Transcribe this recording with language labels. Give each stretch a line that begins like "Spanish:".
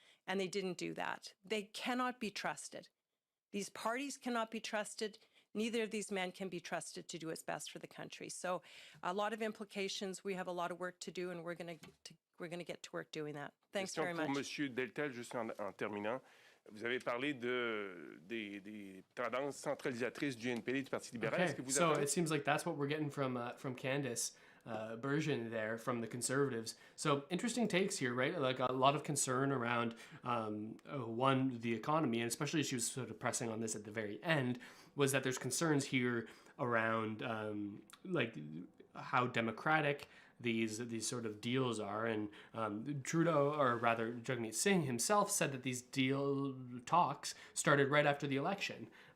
English: And they didn't do that. They cannot be trusted. These parties cannot be trusted. Neither of these men can be trusted to do what's best for the country. So a lot of implications. We have a lot of work to do, and we're going to get to work doing that. Thanks very much.
French: Pour Monsieur Deltel, juste en terminant. Vous avez parlé des tendances centralisatrices du NPD, du Parti libéral.
English: Okay. So it seems like that's what we're getting from Candace Bergen there from the Conservatives. So interesting takes here, right? Like a lot of concern around the economy, and especially she was sort of pressing on this at the very end, was that there's concerns here around like how democratic these sort of deals are, and Trudeau, or rather Jagmeet Singh himself, said that these deal talks started right after the election.